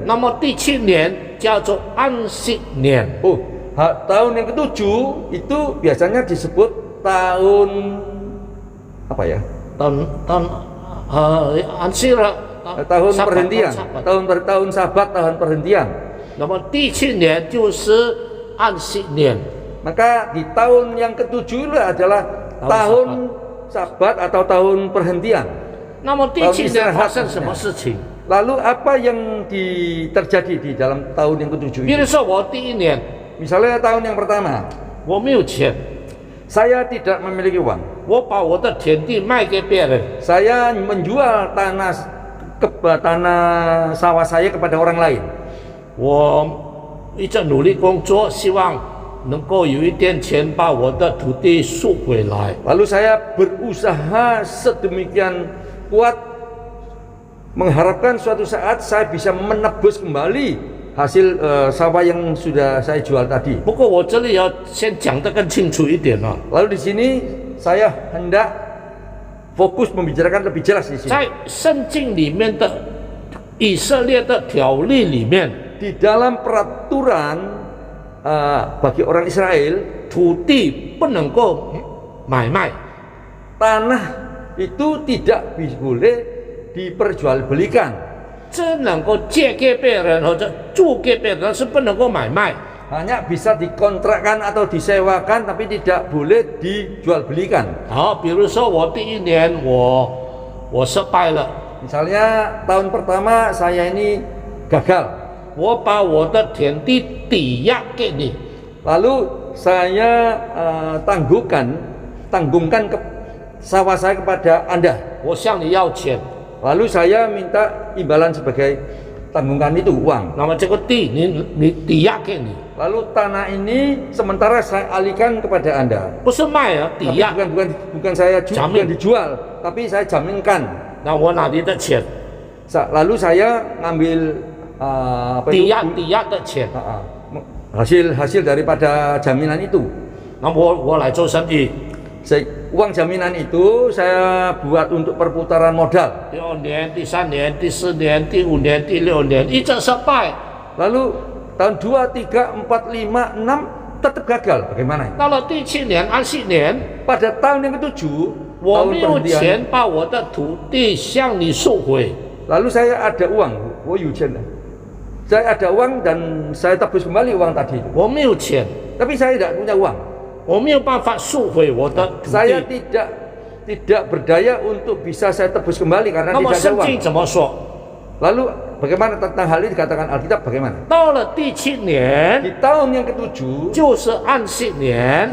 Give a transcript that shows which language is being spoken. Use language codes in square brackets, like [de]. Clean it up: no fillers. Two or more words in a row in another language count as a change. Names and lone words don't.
[zh] 那么第7年叫做安息年。 [id] Oh, tahun yang ke-7 itu biasanya disebut tahun apa ya? [zh] 安息日。 [id] Tahun perhentian, tahun Sabat, tahun perhentian. [zh] 那么第7年就是安息年。 [id] Maka di tahun yang ke-7 itu adalah tahun Sabat atau tahun perhentian. [zh] 那么第7年发生什么事情？ [id] Lalu apa yang terjadi di dalam tahun yang ke-7 [zh] 比如 [id] itu? [zh] 说我第1年 [id] Misalnya tahun yang pertama, [zh] 我没有钱， [id] saya tidak memiliki uang. [zh] 我把我的田地卖给别人， [id] Saya menjual tanah sawah saya kepada orang lain. [zh] 我一直努力工作，希望能够有一点钱把我的土地赎回来。 [id] Lalu saya berusaha sedemikian kuat mengharapkan suatu saat saya bisa menebus kembali hasil sawah yang sudah saya jual tadi. [zh] 不过我这里要先讲得更清楚一点啊， [id] Lalu di sini saya hendak fokus membicarakan lebih jelas di sini. [zh] 在圣经里面的以色列的条例里面， [id] Di dalam peraturan bagi orang Israel, [zh] 土地不能够买卖， [id] tanah itu tidak boleh diperjualbelikan. [zh] 只能够借给别人或者租给别人，但是不能够买卖。 [id] Hanya bisa dikontrakkan atau disewakan, tapi tidak boleh dijualbelikan. [zh] 好，比如说我第1年我失败了， [id] Misalnya tahun pertama saya ini gagal, [zh] 我把我的田地抵押给你， [id] lalu saya tanggungkan sawah saya kepada Anda. [zh] 我向你要钱， [id] Lalu saya minta imbalan sebagai tanggungan itu uang. [zh] 那么这个地你抵押给你， [id] Lalu tanah ini sementara saya alihkan kepada Anda. [zh] 不是卖啊，抵 [id] Tapi [zh] 押。 [id] bukan saya Jamin. bukan dijual, tapi saya jaminkan. [zh] 那我拿你的钱， [id] Lalu saya ngambil apa [zh] 抵 [id] itu? [zh] 押的钱， [id] hasil daripada jaminan itu. [zh] 那我来做生意。 [id] Uang jaminan itu saya buat untuk perputaran modal. [zh] 第2年、第3年、第4年、第5年、第6年，一直失败。 [id] Lalu tahun 2, 3, 4, 5, 6 tetap gagal. Bagaimana? [zh] 到了第7年安息年， [id] Pada tahun yang ke-7, [zh] 我 [id] tahun [zh] 没有 [id] perhentian, [zh] 钱把我的土地向你赎回。 [id] lalu saya ada uang. Saya ada uang dan saya tebus kembali uang tadi. [zh] 我没有钱， [id] Tapi saya tidak punya uang. [zh] 我没有办法赎回我的土 [id] Saya [zh] 地。 [id] tidak berdaya untuk bisa saya tebus kembali karena [zh] 那么 [id] tidak ada [zh] 圣 [id] uang. [zh] 经怎么说？ [id] Lalu bagaimana tentang hal ini dikatakan Alkitab bagaimana? [zh] 到了第7年 [id] Di tahun yang ke-7, [zh] 就是安息年，